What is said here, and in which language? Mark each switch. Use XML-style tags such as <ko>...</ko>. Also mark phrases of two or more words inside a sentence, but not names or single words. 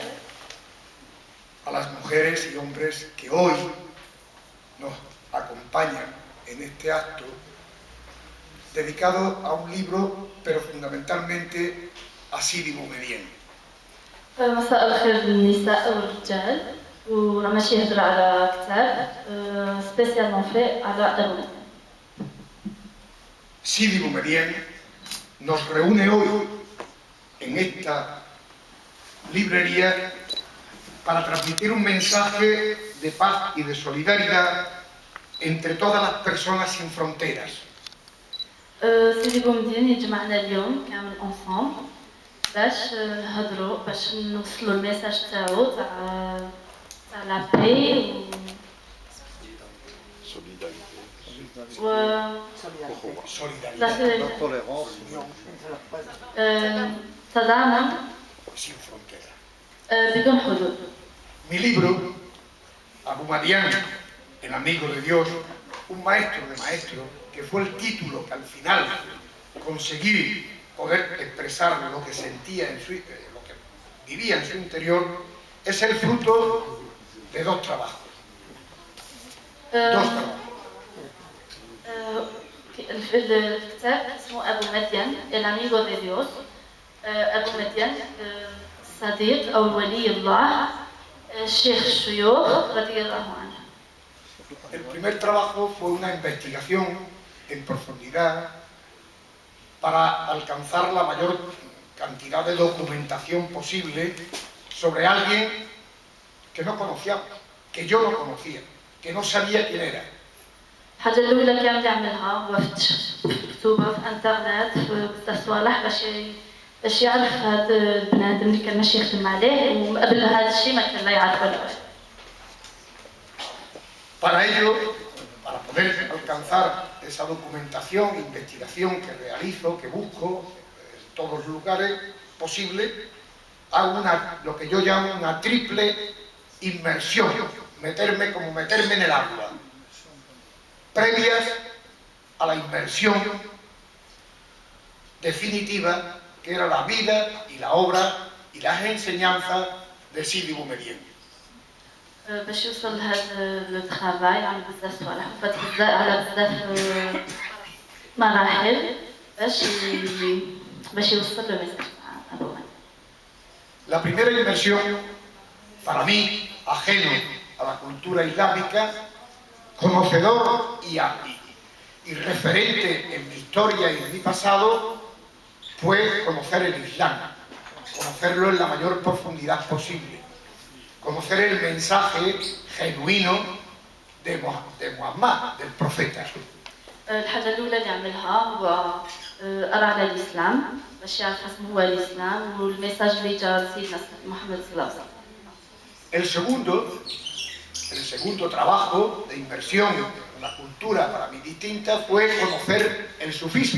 <es>a las mujeres y hombres que hoy nos acompañan en este acto dedicado a un libro, pero fundamentalmente a Sidi Boumedienne.</es> <ar>مساء الخير للنساء والرجال وراه ماشي يهضر على كتاب سبيسيالمون في على الولاد.</ar> <es>Sidi Boumedienne nos reúne hoy en esta librería para transmitir un mensaje de paz y de solidaridad entre todas las personas sin fronteras.</es> <ar>سيدي بومدين يجمعنا اليوم كامل انصامبل باش نهضروا باش نوصلوا الميساج تاعو تاع</ar> <fr>la paix</fr> <ar>و تضامن</ar> <es>Sin fronteras.</es> <ar>بدون حدود.</ar> <es>Mi libro, Abu Madian, el amigo de Dios, un maestro de maestros, que fue el título que al final conseguí poder expresar lo que sentía, lo que vivía en su interior, es el fruto de dos trabajos.</es> <ar>الكتاب اسمه أبو مدين</ar> <es>el amigo de Dios.</es> <ar>أبو مدين صديق أو ولي الله الشيخ الشيوخ رضي الله عنه.</ar> <es>El primer trabajo fue una investigación en profundidad para alcanzar la mayor cantidad de documentación posible sobre alguien que no conocíamos, que yo no conocía, que no sabía quién era.</es> <ar>الحاجة الأولى اللي كان يعملها هو مكتوبة في الانترنت في بزاف صوالح باش يعرف هذا البنادم اللي كان ماشي يخدم عليه وقبل هذا الشيء ما كان لا يعرف ولا واحد.</ar> <es>Para ello, para poder alcanzar esa documentación, investigación que realizo, que busco en todos los lugares posibles, hago lo que yo llamo una triple inmersión, meterme en el agua, previas a la inmersión definitiva que era la vida y la obra y las enseñanzas de Sidi Boumedienne.</es> <ar>باش يوصل لهذا</ar> <fr>le travail</fr> <ar>على بزاف صوالح فات بزاف على بزاف مراحل باش يوصل للميساج تاع أبو مدين.</ar> <es>La primera inmersión, para mí, ajeno a la cultura islámica, conocedor y referente en mi historia y en mi pasado, fue conocer el Islam, conocerlo en la mayor profundidad posible, conocer el mensaje genuino de Muhammad, del profeta.</es> <ar>الحاجة الأولى اللي عملها هو قرا على الإسلام باش يعرف اسمه هو الإسلام والميساج اللي جا سيدنا محمد صلى الله عليه وسلم.</ar> <es>El segundo trabajo de inversión en la cultura para mí distinta fue conocer el sufismo.</es>